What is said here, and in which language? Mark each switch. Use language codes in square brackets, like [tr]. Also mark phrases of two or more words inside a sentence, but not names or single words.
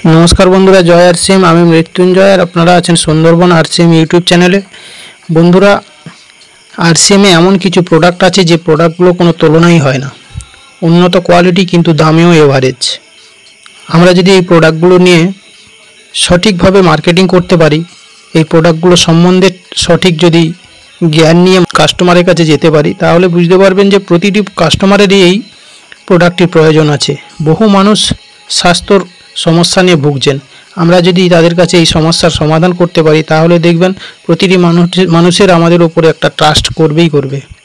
[bn] নমস্কার বন্ধুরা জয় আরসিএম আমি মৃত্যুঞ্জয় আর আপনারা আছেন সুন্দরবন আরসিএম ইউটিউব চ্যানেলে। বন্ধুরা আরসিএম এমন কিছু প্রোডাক্ট আছে যে প্রোডাক্টগুলো কোনো তুলনাই হয় না, উন্নত কোয়ালিটি কিন্তু দামেও অ্যাভারেজ। আমরা যদি এই প্রোডাক্টগুলো নিয়ে সঠিকভাবে মার্কেটিং করতে পারি, এই প্রোডাক্টগুলো সম্বন্ধে সঠিক যদি জ্ঞান নিয়ে কাস্টমারের কাছে যেতে পারি, তাহলে বুঝতে পারবেন যে প্রতিটি কাস্টমারেরই এই প্রোডাক্টটির প্রয়োজন আছে। বহু মানুষ স্বাস্থ্যর সমস্যা নিয়ে ভুগছেন, আমরা যদি তাদের কাছে এই সমস্যার সমাধান করতে পারি তাহলে দেখবেন প্রতিটি মানুষের আমাদের উপরে একটা ট্রাস্ট করবেই করবে।